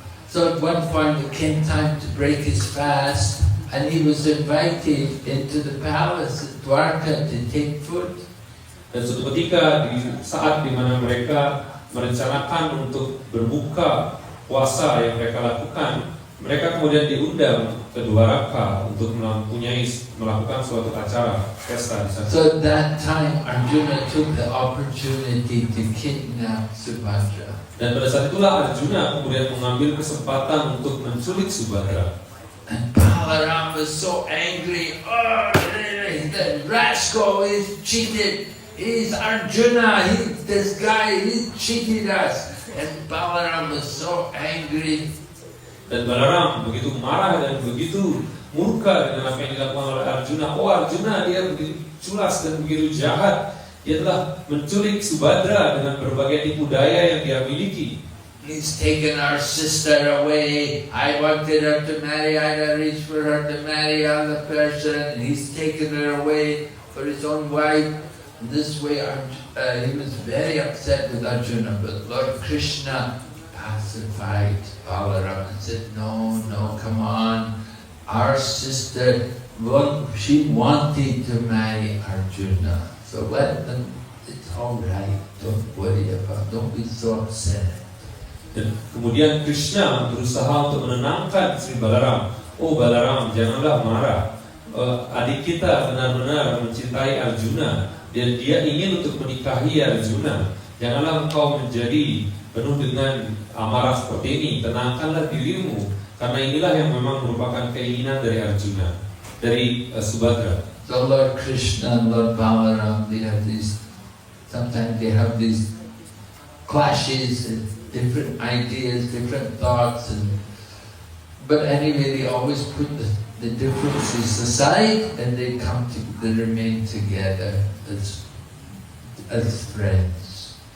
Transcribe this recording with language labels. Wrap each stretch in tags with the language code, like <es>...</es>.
<en>So at one point it came time to break his fast, and he was invited into the palace at Dwarka to take food.</en> <id>Dan suatu ketika di saat di mana mereka merencanakan untuk berbuka puasa yang mereka lakukan, mereka kemudian diundang ke Dwaraka untuk melakukan suatu acara pesta di sana.</id> <en>So at that time Arjuna took the opportunity to kidnap Subhadra.</en> <id>Dan pada saat itulah Arjuna kemudian mengambil kesempatan untuk menculik Subhadra.</id> <en>And Balaram was so angry. Oh, the rascal is cheated. He's Arjuna. This guy, he cheated us. And Balaram was so angry.</en> <id>Dan Balaram begitu marah dan begitu murka dengan apa yang dilakukan oleh Arjuna. Oh, Arjuna dia begitu culas dan begitu jahat. Dia telah menculik Subhadra dengan berbagai tipu daya yang dia miliki.</id> <en>He's taken our sister away. I wanted her to marry. I had reached for her to marry other person. He's taken her away for his own wife. This way, he was very upset with Arjuna. But Lord Krishna pacified Balaram and said, no, come on. Our sister, she wanted to marry Arjuna. So let them, it's all right. Don't worry about it. Don't be so upset.</en> <id>Dan kemudian Krishna berusaha untuk menenangkan Sri Balaram. Oh Balaram, janganlah marah. Adik kita benar-benar mencintai Arjuna dan dia ingin untuk menikahi Arjuna. Janganlah engkau menjadi penuh dengan amarah seperti ini. Tenangkanlah dirimu, karena inilah yang memang merupakan keinginan dari Arjuna, dari Subhadra.</id> <en>So Lord Krishna and Lord Balaram, sometimes they have these clashes and different ideas, different thoughts, but anyway they always put the differences aside and they remain together as friends.</en>